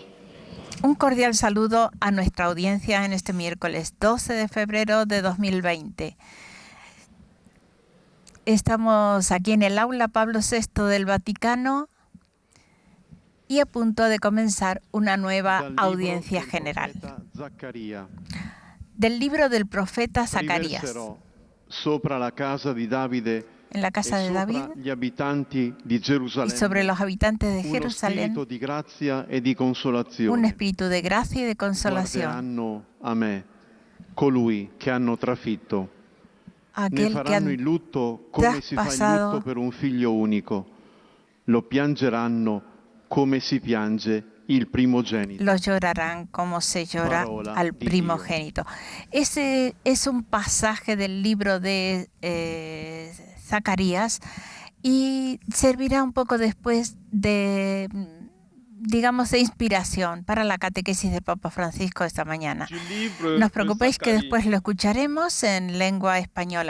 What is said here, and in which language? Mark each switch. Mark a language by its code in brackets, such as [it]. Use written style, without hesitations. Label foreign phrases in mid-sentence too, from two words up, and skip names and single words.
[es] Un cordial saludo a nuestra audiencia en este miércoles 12 de febrero de 2020. Estamos aquí en el aula Pablo VI del Vaticano y a punto de comenzar una nueva audiencia general. Del libro del profeta Zacarías. [it] Sopra la casa di Davide [es] en la casa de David [it] gli abitanti di Gerusalemme, [es] y sobre los habitantes de Jerusalén [it] uno spirito di grazia e di consolazione. [es] un espíritu de gracia y de consolación. [it] Guarderanno a me, colui che hanno trafitto. Ne [es] Aquel que [it] faranno il lutto come si fa il [es] traspasado [it] lutto per un figlio unico. Lo piangeranno come si piange il primogenito. [es] lo llorarán como se llora [it] Parola [es] al [it] di [es] primogénito. Ese es un pasaje del libro de Zacarías y servirá un poco después de, digamos, de inspiración para la catequesis del Papa Francisco esta mañana. No os preocupéis que después lo escucharemos en lengua española.